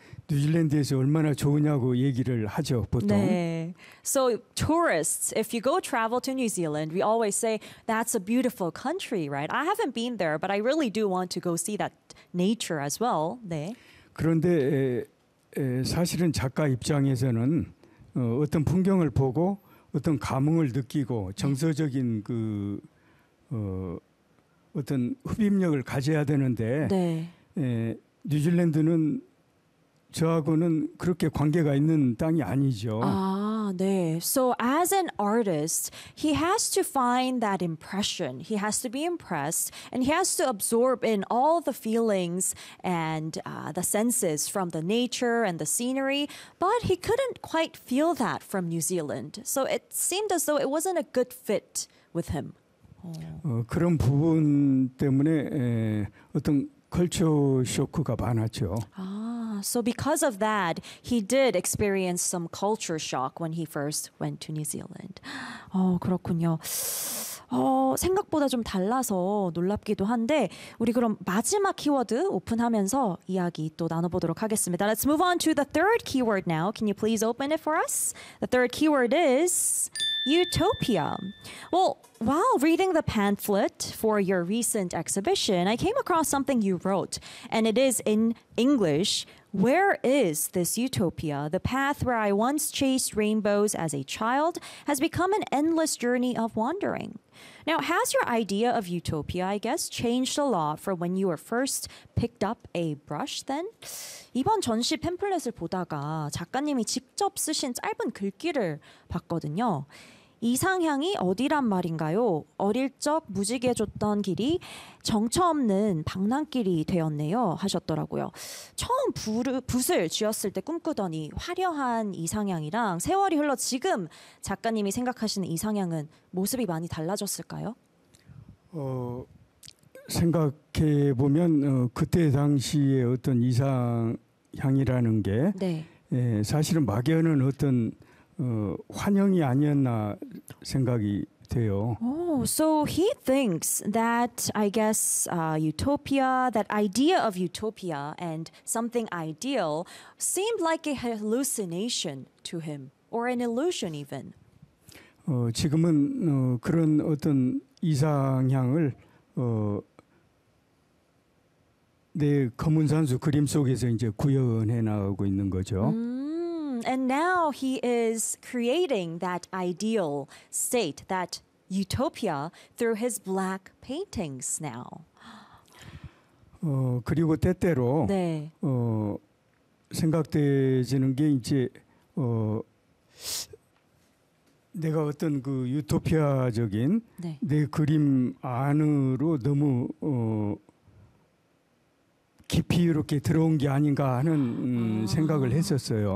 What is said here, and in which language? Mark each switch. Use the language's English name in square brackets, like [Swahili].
[Korean] 뉴질랜드에서 얼마나 좋으냐고 얘기를 하죠, 보통. 네. [English] So tourists, if you go travel to New Zealand, we always say that's a beautiful country, right? I haven't been there, but I really do want to go see that nature as well. [Korean] 네. 그런데 사실은 작가 입장에서는 어떤 풍경을 보고 어떤 감흥을 느끼고 정서적인 그 어떤 흡입력을 가져야 되는데 네. 뉴질랜드는 저하고는 그렇게 관계가 있는 땅이 아니죠. 아, 네. [English] So as an artist, he has to find that impression. He has to be impressed and he has to absorb in all the feelings and the senses from the nature and the scenery. But he couldn't quite feel that from New Zealand. So it seemed as though it wasn't a good fit with him. [Korean] 그런 부분 때문에 어떤 컬처 쇼크가 많았죠. 아. [English] So because of that, he did experience some culture shock when he first went to New Zealand. [Korean] 그렇군요. 생각보다 좀 달라서 놀랍기도 한데 우리 그럼 마지막 키워드 오픈하면서 이야기 또 나눠보도록 하겠습니다. [English] Let's move on to the third keyword now. Can you please open it for us? The third keyword is utopia. Well, while reading the pamphlet for your recent exhibition, I came across something you wrote, and it is in English. Where is this utopia? The path where I once chased rainbows as a child has become an endless journey of wandering. Now, has your idea of utopia, I guess, changed a lot from when you were first picked up a brush then? [Korean] 이번 전시 팸플렛을 보다가 작가님이 직접 쓰신 짧은 글귀를 봤거든요. 이상향이 어디란 말인가요? 어릴 적 무지개 줬던 길이 정처 없는 방랑길이 되었네요 하셨더라고요. 처음 붓을 쥐었을 때 꿈꾸더니 화려한 이상향이랑 세월이 흘러 지금 작가님이 생각하시는 이상향은 모습이 많이 달라졌을까요? 생각해 보면 그때 당시의 어떤 이상향이라는 게 네. 사실은 막연한 어떤 환영이 아니었나 생각이 돼요. [English] Oh, so he thinks that, I guess, utopia, that idea of utopia and something ideal seemed like a hallucination to him, or an illusion even. [Korean] 지금은 그런 어떤 이상향을 내 검은 산수 그림 속에서 이제 구현해 나가고 있는 거죠. [English] And now he is creating that ideal state, that utopia, through his black paintings now. [Korean] 그리고 때때로 네. 생각되지는 게 이제 내가 어떤 그 유토피아적인 네. 내 그림 안으로 너무 깊이 이렇게 들어온 게 아닌가 하는 생각을 했었어요.